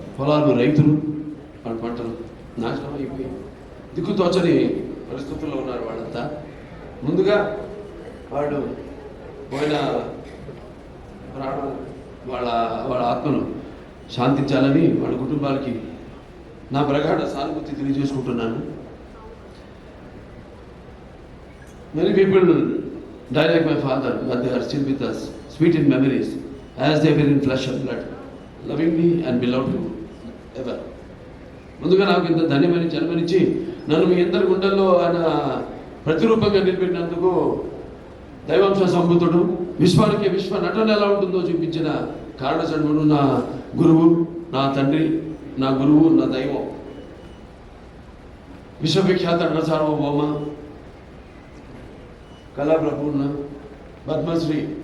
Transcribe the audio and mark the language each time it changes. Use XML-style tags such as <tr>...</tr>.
<te>పొలాలు, రైతులు, వాళ్ళ పంటలు నాశనం అయిపోయి దిక్కుతోచని పరిస్థితుల్లో ఉన్నారు వాళ్ళంతా. ముందుగా వాళ్ళు పోయిన ప్రాణాలు వాళ్ళ ఆత్మను శాంతించాలని వాళ్ళ కుటుంబాలకి నా ప్రగాఢ సానుభూతి తెలియజేసుకుంటున్నాను.</te> <en>Many people die like my father, but they are still with us, sweet in memories, as they were in flesh and blood, loving me and beloved me ever.</en> <te>ముందుగా నాకు ఇంత ధన్యమని జన్మనిచ్చి నన్ను మీ అందరి గుండెల్లో ఆయన ప్రతిరూపంగా నిలబెట్టినందుకు దైవాంశ సంబుతుడు, విశ్వానికి విశ్వ నటన ఎలా ఉంటుందో చూపించిన కారణజన్ముడు, నా గురువు, నా తండ్రి, నా గురువు, నా దైవం, విశ్వవిఖ్యాత నట సార్వభౌమ, కళాప్రపూర్ణ, పద్మశ్రీ,</te>